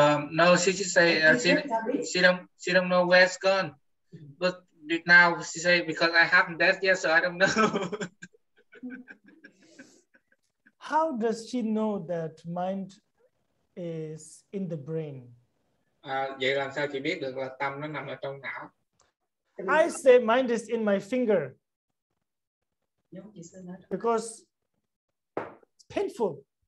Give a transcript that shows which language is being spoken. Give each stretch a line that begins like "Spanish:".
English: No, she just say she don't know where it's gone. But now she say because I haven't dead yet, so I don't know. How does she know that mind is in the brain?
Vietnamese: Vậy làm sao chị biết được là tâm nó nằm ở trong não?
English: I say mind is in my finger because it's painful.